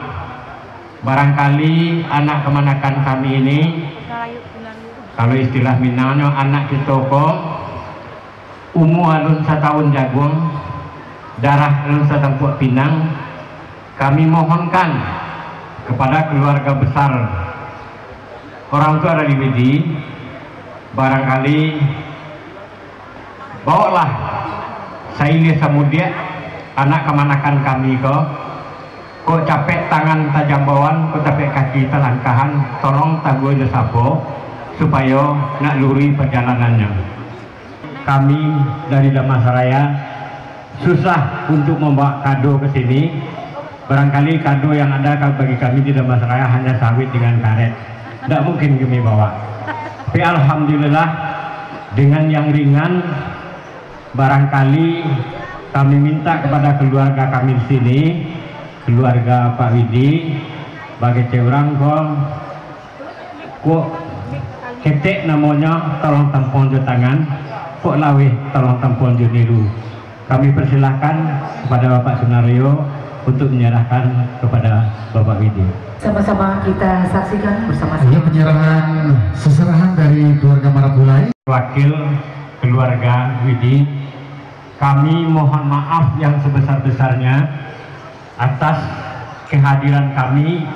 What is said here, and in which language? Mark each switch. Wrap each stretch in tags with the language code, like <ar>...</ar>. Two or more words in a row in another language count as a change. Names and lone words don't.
<id>Barangkali anak kemanakan kami ini, kalau istilah Minangnya anak kita</id> <min>kok umur alun 1 tahun jagung, darah alun 1 tampuk pinang.</min> <id>Kami mohonkan kepada keluarga besar orang tua dari Widi, barangkali bawalah Saili Samudia anak kemanakan kami</id> <min>kok capek tangan tajam bawaan, kok capek kaki telangkahan, tolong taguh sapo</min> <id>supaya nak luri perjalanannya. Kami dari Damasraya susah untuk membawa kado ke sini. Barangkali kado yang ada bagi kami di Damasraya hanya sawit dengan karet, tidak mungkin kami bawa. Tapi alhamdulillah dengan yang ringan, barangkali kami minta kepada keluarga kami di sini, keluarga Pak Widi, bagi orang</id> <min>kok ketek namanya tolong tampon jo tangan, kok lawih tolong tampon jo niru.</min> <id>kami persilahkan kepada Bapak Sunario untuk menyerahkan kepada Bapak Widi. Sama-sama kita saksikan bersama-sama. Ini penyerahan seserahan dari keluarga Marapulai. Wakil keluarga Widi, kami mohon maaf yang sebesar-besarnya atas kehadiran kami.</id>